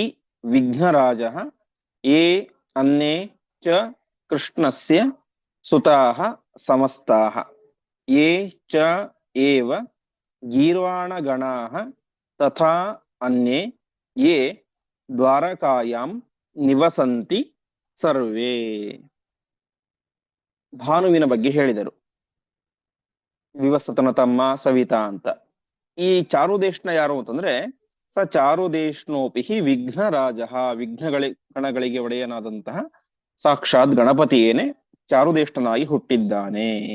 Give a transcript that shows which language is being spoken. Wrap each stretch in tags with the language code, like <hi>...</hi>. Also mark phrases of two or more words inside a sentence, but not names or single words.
<sa>ವಿಘ್ನರಾಜಃ ಯೇ ಅನ್ಯೇ ಚ ಕೃಷ್ಣಸ್ಯ ಸುತಾಃ ಸಮಸ್ತಾಃ ಯೇ ಚ ಏವ ಗೀರ್ವಾಣಗಣಾಃ ತಥಾ ಅನ್ಯೇ ಯೇ ದ್ವಾರಕಾಯಾಂ ನಿವಸಂತಿ ಸರ್ವೇ.</sa> <kn>ಭಾನುವಿನ ಬಗ್ಗೆ ಹೇಳಿದರು, ವಿವಸ್ವತನ ತಮ್ಮ ಸವಿತಾ ಅಂತ. ಈ ಚಾರುದೇಶ್ನ ಯಾರು ಅಂತಂದ್ರೆ</kn> <sa>ಸ ಚಾರುದೇಶ್ನೋಪಿ ವಿಘ್ನರಾಜ,</sa> <kn>ಗಣಗಳಿಗೆ ಒಡೆಯನಾದಂತಹ ಸಾಕ್ಷಾತ್ ಗಣಪತಿಯೇನೆ ಚಾರುದೇಶ್ನಾಗಿ ಹುಟ್ಟಿದ್ದಾನೆ.</kn>